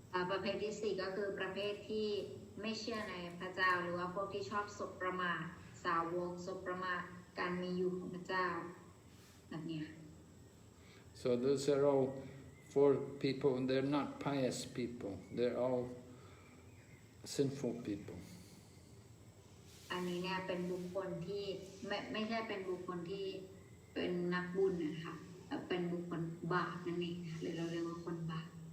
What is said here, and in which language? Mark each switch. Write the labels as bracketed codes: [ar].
[th] ประเภทที่4ก็คือประเภทที่ไม่เชื่อในพระเจ้าหรือว่าพวกที่ชอบสบประมาทสาวกสบประมาทการมีอยู่ของพระเจ้าแบบนี้ [en] So those are all 4 people, and they're not pious people. They're all sinful people. [th] อันนี้เนี่ยเป็นบุคคลที่ไม่ใช่เป็นบุคคลที่เป็นนักบุญนะคะเป็นบุคคลบาปนั่นเองหรือเราเรียกว่าคนบาป